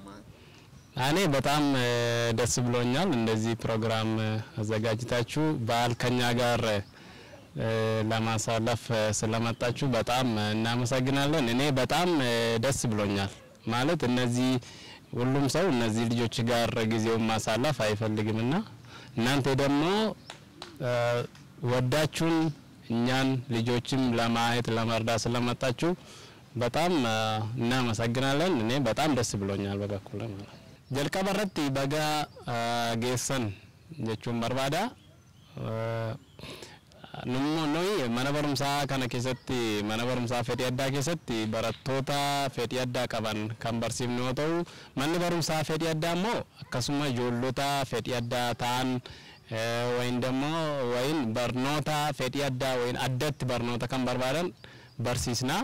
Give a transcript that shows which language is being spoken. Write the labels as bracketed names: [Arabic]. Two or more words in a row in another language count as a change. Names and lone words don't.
[Amharic] እኔ በጣም ደስ ብሎኛል። እንደዚህ ፕሮግራም አዘጋጅታችሁ በዓል ከኛ ጋር ለማሳለፍ ስለመጣችሁ በጣም እናመሰግናለን። እኔ በጣም ደስ ብሎኛል ማለት እነዚህ ሁሉም ሰው እነዚህ ልጆች ጋር ጊዜውን ማሳለፍ አይፈልግምና እናንተ ደግሞ ወዳችሁን እኛን ልጆችም ለማየት ለመርዳት ስለመጣችሁ በጣም እናመሰግናለን። እኔ በጣም ደስ ብሎኛል በበኩሌ ማለት [Oromo] jaalqabaratti baga geessan jechuun barbaada Nummo noi mana barumsa kana keessatti mana barumsa fedhii addaa keessatti barattoota fedhii addaa qaban kan barsiifnu yoo ta'u manni barumsa fedhii addaa immoo akkasuma ijoollota fedhii addaa ta'an wayin dammoo wayin barnoota fedhii addaa wayin addatti barnoota kan barbaadan barsiisna.